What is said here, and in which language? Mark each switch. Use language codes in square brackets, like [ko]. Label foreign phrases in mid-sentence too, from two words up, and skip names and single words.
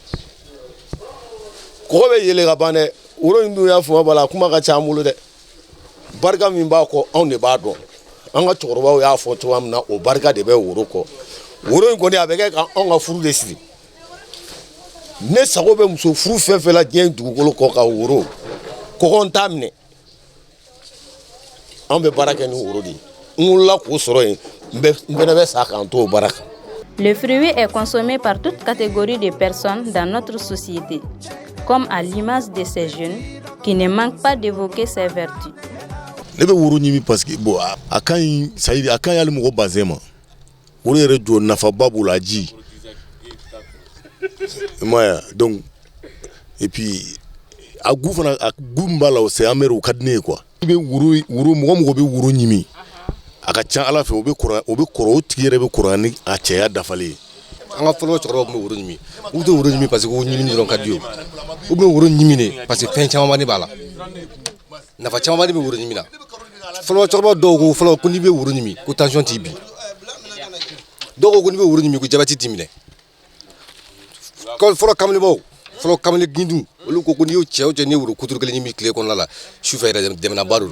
[bm] kɔgɔ bɛ yɛlɛ ka ban dɛ woro in dun y'a fuma bala kuma ka ca an bolo dɛ barika min b'a kɔ anw de b'a dɔn an ka cɛkɔrɔbaw y'a fɔ cogoya min na o barika de bɛ woro kɔ woro in kɔni a bɛ kɛ ka anw ka furu de siri ne sago bɛ muso furu fɛn fɛn la diɲɛ dugukolo kɔ ka woro kɔgɔ n t'a minɛ an bɛ baara kɛ ni woro de ye n wolola k'o sɔrɔ yen n fɛnɛ bɛ sa k'an to o baara kan. [fr] Le fruit est consommé par toute catégorie de personnes dans notre société, comme à l'image de ces jeunes qui ne manquent pas d'évoquer ses vertus. [bm] Ne bɛ woro ɲimi [fr] parce que bon [bm] a ka ɲi sayidi a ka ɲi hali mɔgɔ bazɛn ma woro yɛrɛ jɔ nafaba b'o la ji i m'a ye donc [fr] et puis [bm] a gu fana a gu min b'a la [fr] c'est amer [bm] o ka di ne ye quoi i bɛ woro mɔgɔ bɛ woro ɲimi a ka ca ala fɛ o bɛ kɔrɔ o tigi yɛrɛ bɛ kɔrɔ ni a cɛya dafalen ye. An ka fɔlɔ cɛkɔrɔbaw tun bɛ woro ɲimi u tɛ woro ɲimi [fr] parce que [bm] o ɲimi dɔrɔn ka di o u bɛ woro ɲimi de [fr] parce que [bm] fɛn caman de b'a la nafa caman de bɛ woro ɲimi na fɔlɔ cɛkɔrɔba dɔw ko fɔlɔ ko n'i bɛ woro ɲimi ko tension t'i bin dɔw ko n'i bɛ woro ɲimi ko jabɛti t'i minɛ fɔlɔ kamalen gindu olu ko n'i y'o cɛ o cɛ n'i ye woro kuturu kelen ɲimi tile kɔnɔna la sufɛ yɛrɛ dɛmɛnaba de don.